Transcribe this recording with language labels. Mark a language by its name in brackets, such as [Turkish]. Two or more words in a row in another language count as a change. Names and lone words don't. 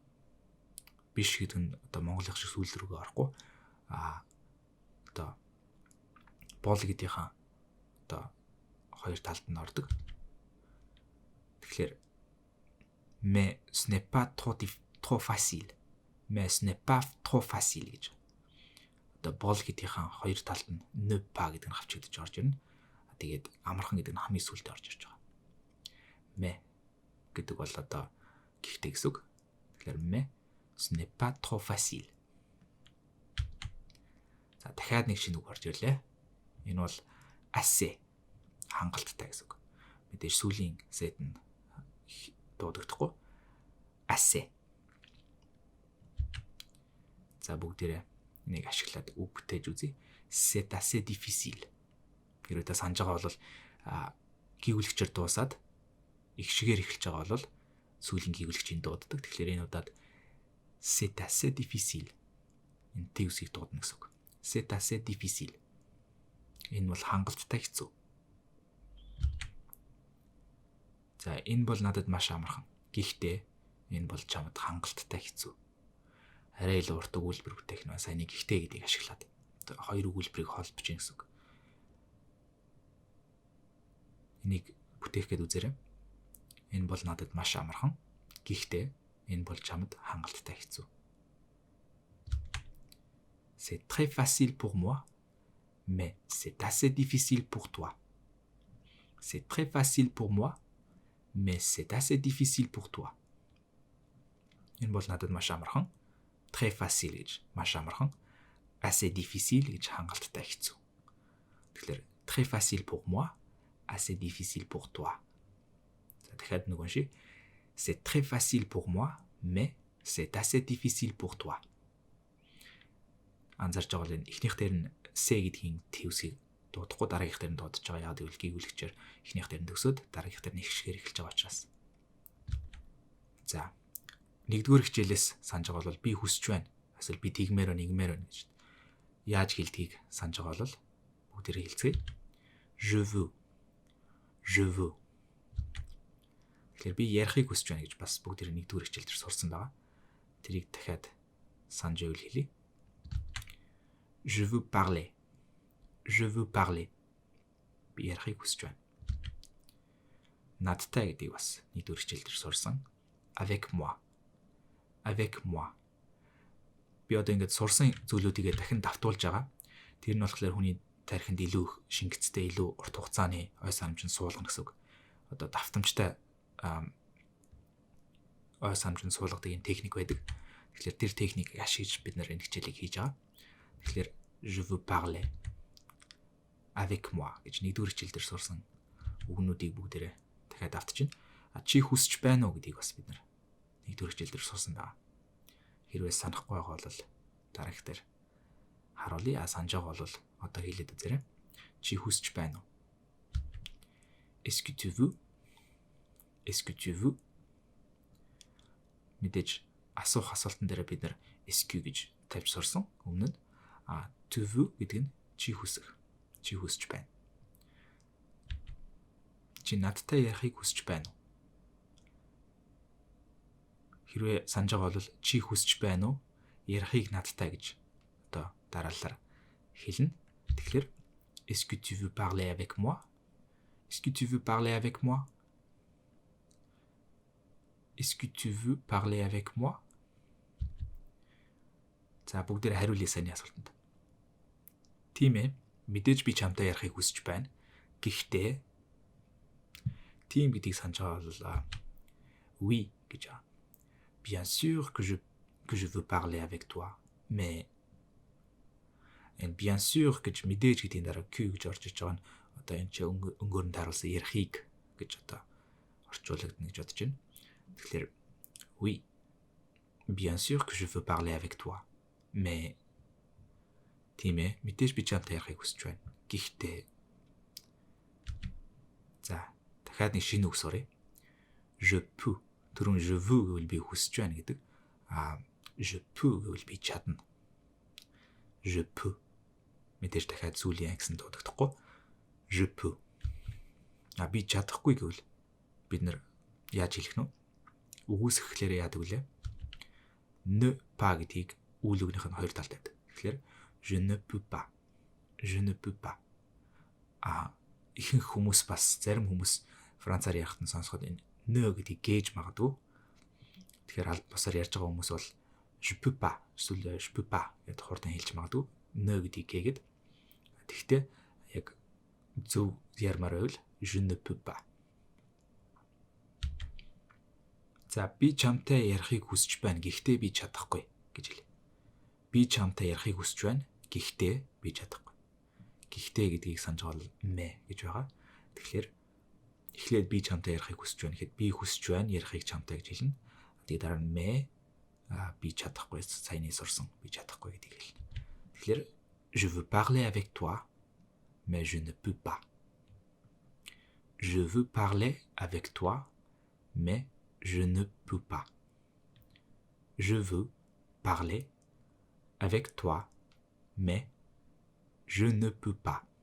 [Mongolian] Биш гэдэг нь одоо монголын шиг сүүл рүүгээ орохгүй. Одоо бол гэдгийнхэн одоо хоёр талд нь ордог. [French] Тэгэхээр mais ce n'est pas trop facile. Mais ce n'est pas trop facile гэж. [Mongolian] Одоо бол гэдгийнхэн хоёр талд нь [French] ne pas [Mongolian] гэдэг нь хавчигдаж орж ирнэ. Тэгээд амархан гэдэг нь хамгийн сүүлд орж ирж байгаа. Mais гэдэг бол одоо гэхдээ гэсэн үг. [French] Тэгэхээр mais ce n'est pas trop facile. [Mongolian] За, дахиад нэг шинэ үг орж ирлээ. Энэ бол assez хангалттай гэсэн үг. Мэдээж сүүлийн set нь дуудагдахгүй. Assez. За, бүгдээрээ энийг ашиглаад үг бүтээж үзье. [French] C'est assez difficile. [Mongolian] Хэрвээ та санаж байгаа бол гүйгүүлэгчээр дуусаад их шигээр эхэлж байгаа бол сүүлийн гүйгүүлэгчийн дууддаг. Тэгэхээр энэ удаад [French] c'est assez difficile. [Mongolian] Энэ төвсийг дуудана гэсэн үг. [French] C'est assez difficile. [Mongolian] Энэ бол хангалттай хэцүү. За, энэ бол надад маш амархан. Гэхдээ энэ бол чамд хангалттай хэцүү. Арай илүү урт өгүүлбэр бүтээх нь сайн нэг гэхдээ гэдгийг ашиглаад хоёр өгүүлбэрийг холбож ийн гэсэн үг. Энийг бүтээх гээд үзээрэй. Энэ бол надад маш амархан. Гэхдээ энэ бол чамд хангалттай хэцүү. [French] C'est très facile pour moi, mais c'est assez difficile pour toi. C'est très facile pour moi, mais c'est assez difficile pour toi. [Mongolian] Энэ бол надад маш амархан. [French] Très facile [Mongolian] гэж маш амархан. [French] Assez difficile [Mongolian] гэж хангалттай хэцүү. [French] Тэгэхээр très facile pour moi, assez difficile pour toi. [Mongolian] За, дахиад нэг уншия. [French] C'est très facile pour moi, mais c'est assez difficile pour toi. [Mongolian] Анзаарч байгаа бол эхнийх дээр нь C гэдгийн төвсгийг дуудахгүй, дараагийнх дээр нь дуудаж байгаа. Яг гэвэл гүйгүүлэгчээр эхнийх дээр нь төгсөөд дараагийнх дээр нь их шигээр эхэлж байгаа учраас. За, нэгдүгээр хичээлээс санаж байгаа бол би хүсэж байна. Эсвэл би тэгмээр нэгмээр байна гэж. Яаж хэлдгийг санаж байгаа бол бүгдээрээ хэлцгээе. [French] Je veux. Je veux. [Mongolian] Тэгэхээр би ярихыг хүсэж байна гэж бас бүгдээрээ нэгдүгээр хичээл дээр сурсан байгаа. Тэрийг дахиад санаж байвал хэлье. [French] Je veux parler. Je veux parler. [Mongolian] Би ярихыг хүсэж байна. Надтай гэдгийг бас нэгдүгээр хичээл дээр сурсан. [French] Avec moi avec moi. [Mongolian] Би одоо ингэж сурсан зүйлүүдийгээ дахин давтуулж байгаа. Тэр нь болохоор хүний тархинд илүү шингэцтэй, илүү урт хугацааны ой санамжин суулгана гэсэн үг. Одоо давтамжтай ой санамжин суулгадаг юм техник байдаг. Тэгэхээр тэр техникийг ашиглаж бид нар энэ хичээлийг хийж байгаа. Тэгэхээр [French] je veux parler avec moi [Mongolian] гэж нэгдүгээр хичээл дээр сурсан үгнүүдийг бүгдээрээ дахиад автчихна. Чи хүсч байна уу гэдгийг бас бид нар нэгдүгээр хичээл дээр сурсан байгаа. Хэрвээ санахгүй байгаа бол дараах дээр харуулъя. Санаж байгаа бол одоо хэлээд үзээрэй. Чи хүсч байна уу? [French] Est-ce que tu veux? Est-ce que tu veux? [Mongolian] Мэдээж асуух асуултан дээр бид нар [French] est-ce que [Mongolian] гэж тавьж сурсан өмнө нь. [French] Tu veux [Mongolian] гэдэг нь чи хүсэх. Чи хүсч байна. Чи надтай ярихыг хүсч байна уу? Хэрвээ санаж байгаа бол чи хүсч байна уу? Ярихыг надтай гэж одоо дараалал хэлнэ. [French] Тэгэхээр est-ce que tu veux parler avec moi? Est-ce que tu veux parler avec moi? Est-ce que tu veux parler avec moi? [Mongolian] За бүгдээр хариулъя саяны асуултанд. Тийм ээ. Мэдээж би чамтай ярихыг хүсэж байна. Гэхдээ тийм гэдгийг санаж байгаа бол oui гэж байна. [French] Bien sûr que je veux parler avec toi, mais bien sûr [Mongolian] гэж мэдээж гэдгийн дараа Q гэж орж иж байгаа нь одоо энэ чи өнгөөрөнд харуулсан ярихыг гэж одоо орчуулагдана гэж бодож байна. [French] Тэгэхээр oui. Bien sûr que je veux parler avec toi, mais [Mongolian] тийм ээ мэдээж би чамтай ярихыг хүсэж байна. Гэхдээ за дахиад нэг шинэ үг суръя. [French] Je peux. [Mongolian] Түрүүн [French] je veux [Mongolian] гэвэл би хүсэж байна гэдэг. [French] Je peux [Mongolian] гэвэл би чадна. [French] Je peux. [Mongolian] Мэдээж дахиад зүйлийн ангисан дуудагдахгүй. [French] Je peux. [Mongolian] Би чадахгүй гэвэл бид нар яаж хэлэх нь вэ? Үгүйсгэхлээр яадаг вүлээ? [French] Ne pas [Mongolian] гэдгийг үйл өгнийх нь хоёр талд байдаг. [French] Тэгэхээр je ne peux pas. Je ne peux pas. [Mongolian] Ихэнх хүмүүс бас зарим хүмүүс францаар ярихад нь сонсоход энэ ne гэдгийг гээж магадгүй. Тэгэхээр аль бусаар ярьж байгаа хүмүүс бол [French] je peux pas, [Mongolian] эсвэл [French] je peux pas [Mongolian] гэдэг хурдан хэлж магадгүй. Ne гэдгийг гээгээд. Тэгэхдээ яг зөв ярмаар байвал [French] je ne peux pas. [Mongolian] За би чамтай ярихыг хүсэж байна. Гэхдээ би чадахгүй гэж хэлээ. Би чамтай ярихыг хүсэж байна. Гэхдээ би чадахгүй. Гэхдээ гэдгийг санаж байгаа бол мэ гэж байгаа. Тэгэхээр эхлээд би чамтай ярихыг хүсэж байна гэхэд би хүсэж байна ярихыг чамтай гэж хэлнэ. Тэгээд дараа нь мэ би чадахгүй саяны сурсан би чадахгүй гэдгийг хэлнэ. [French] Тэгэхээр je veux parler avec toi mais je ne peux pas. Je veux parler avec toi mais je ne peux pas. Je veux parler avec toi mais je ne peux pas.